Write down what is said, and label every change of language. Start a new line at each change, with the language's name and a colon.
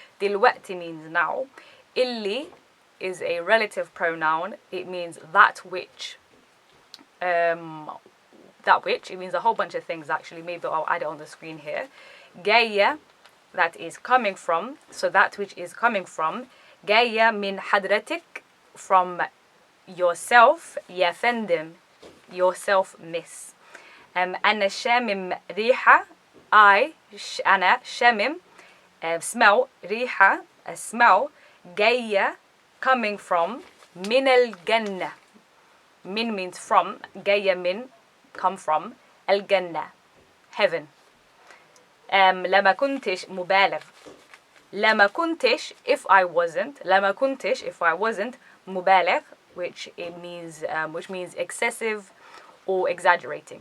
Arabic: دلوقتي
English: means now.
Arabic: اللي
English: is a relative pronoun. It means that which. That which, it means a whole bunch of things actually. Maybe I'll add it on the screen here.
Arabic: جاية,
English: that is coming from, so that which is coming from.
Arabic: جاية من حضرتك,
English: from yourself.
Arabic: يا فندم,
English: yourself, miss.
Arabic: أنا شامم ريحة,
English: I,
Arabic: أنا شامم,
English: smell,
Arabic: ريحة,
English: a smell.
Arabic: جاية,
English: coming from,
Arabic: من الجنة. من
English: means from,
Arabic: جاية من,
English: come from,
Arabic: الجنة,
English: heaven.
Arabic: لما كنتش مبالغ. لما كنتش
English: if I wasn't.
Arabic: لما كنتش
English: if I wasn't
Arabic: مبالغ,
English: which means excessive or exaggerating.